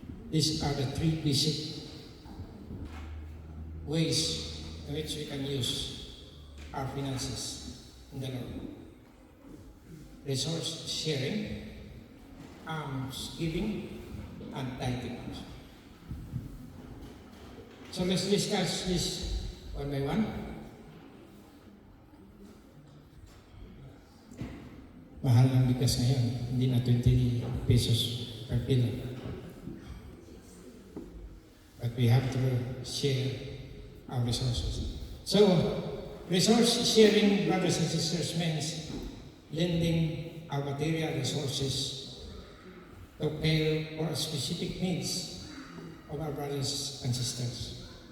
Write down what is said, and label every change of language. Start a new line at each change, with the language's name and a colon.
English: These are the 3 basic ways in which we can use our finances in the Lord. Resource sharing, almsgiving, and tithing. So let's discuss this one by one.
Filipino: Mahal ng bigas ngayon, hindi na 20 pesos per kilo.
English: But we have to share our resources. So, resource sharing, brothers and sisters, means lending our material resources to pay for specific needs of our brothers and sisters.